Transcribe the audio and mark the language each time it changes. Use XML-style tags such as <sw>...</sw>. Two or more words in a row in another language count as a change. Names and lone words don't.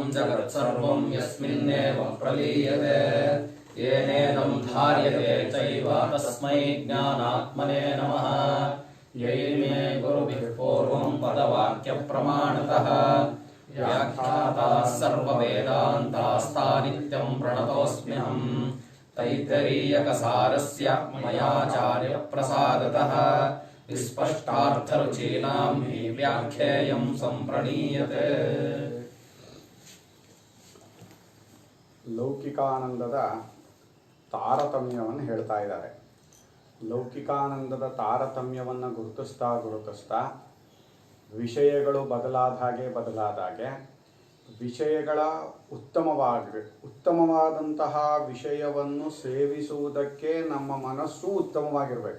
<sa>जगत्सर्वं यस्मिन्नेव प्रलीयते येनेदं धार्यते चैव तस्मै ज्ञानात्मने नमः यैर्मे गुरुभिः पूर्वं पदवाक्यप्रमाणतः व्याख्याताः सर्ववेदान्तास्तानित्यं प्रणतोऽस्म्यहम् तैत्तरीयकसारस्य मयाचार्यप्रसादतः विस्पष्टार्थरुचीनां हि व्याख्येयं सम्प्रणीयते</sa> <kn>ಲೌಕಿಕಾನಂದದ ತಾರತಮ್ಯವನ್ನು ಹೇಳ್ತಾ ಇದ್ದಾರೆ. ಲೌಕಿಕಾನಂದದ ತಾರತಮ್ಯವನ್ನು ಗುರುತಿಸ್ತಾ ವಿಷಯಗಳು ಬದಲಾದಾಗೆ ವಿಷಯಗಳ ಉತ್ತಮವಾದಂತಹ ವಿಷಯವನ್ನು ಸೇವಿಸುವುದಕ್ಕೆ ನಮ್ಮ ಮನಸ್ಸು ಉತ್ತಮವಾಗಿರಬೇಕು.</kn>